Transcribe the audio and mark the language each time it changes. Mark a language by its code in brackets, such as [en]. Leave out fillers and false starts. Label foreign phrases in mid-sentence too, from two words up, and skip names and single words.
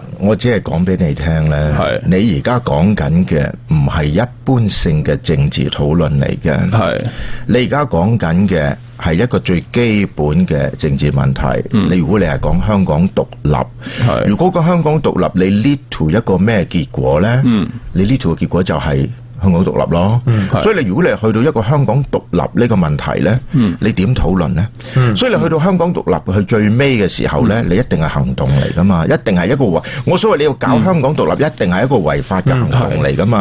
[yue] 我只係講俾你聽咧，你而家講緊嘅唔係一般性嘅政治討論嚟嘅，你而家講緊嘅係一個最基本嘅政治問題。如果你係講香港獨立，如果個香港獨立，你 [en] lead to [yue] 一個咩結果咧？你 [en] lead to [yue] 嘅結果就係香港獨立咯。所以你如果你係去到一個香港獨立呢個問題咧，你點討論咧？所以你去到香港獨立去最尾嘅時候咧，你一定係行動嚟噶嘛，一定係一個我所謂你要搞香港獨立，一定係一個違法嘅行動嚟噶嘛。